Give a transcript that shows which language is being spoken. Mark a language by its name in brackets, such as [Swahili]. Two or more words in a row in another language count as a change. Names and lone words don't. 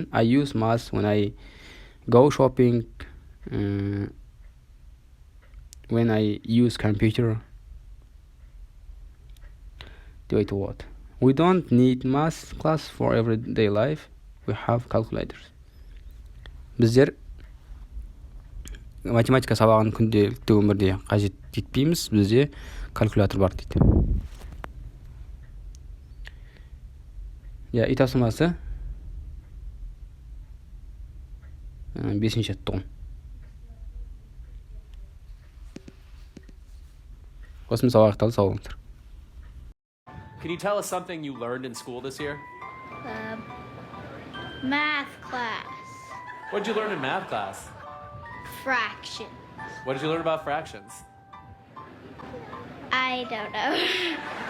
[English] I use math when I go shopping, when I use computer. [Kazakh] Деп айтуға болады. [English] We don't need math class for everyday life. We have calculators. [Kazakh] Біздер математика сабағын күнделікті өмірде қажет етпейміз, бізде калькулятор бар дейді. Үй тапсырмасы 5-ші жаттығу. Осымен сабақ аяқталды, сау болыңыздар. [English] Can you tell us something you learned in school this year? Math class. What did you learn in math class? Fraction. What did you learn about fractions? I don't know.